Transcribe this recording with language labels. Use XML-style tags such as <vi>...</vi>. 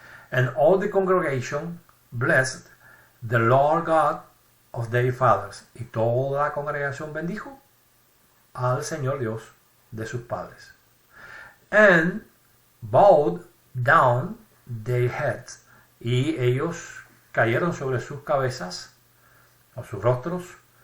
<en>And all the congregation blessed the Lord God of their fathers.</en> <es>Y toda la congregación bendijo al Señor Dios de sus padres.</es> <en>And bowed down their heads.</en> <es>Y ellos cayeron sobre sus cabezas o sus rostros.</es>